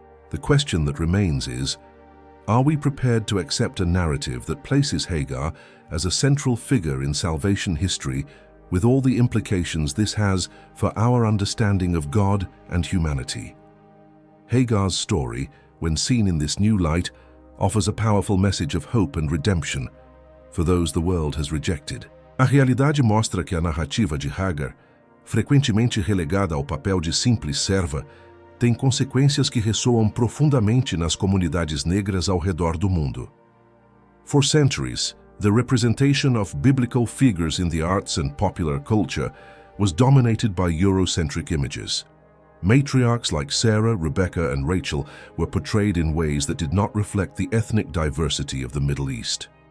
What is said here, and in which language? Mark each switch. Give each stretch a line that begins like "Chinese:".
English: The question that remains is, are we prepared to accept a narrative that places Hagar as a central figure in salvation history, with all the implications this has for our understanding of God and humanity? Hagar's story, when seen in this new light, offers a powerful message of hope and redemption for those the world has rejected.
Portuguese: A realidade mostra que a narrativa de Hagar, frequentemente relegada ao papel de simples serva, tem consequências que ressoam profundamente nas comunidades negras ao redor do mundo.
English: For centuries, the representation of biblical figures in the arts and popular culture was dominated by Eurocentric images. Matriarchs like Sarah, Rebecca, and Rachel were portrayed in ways that did not reflect the ethnic diversity of the Middle East.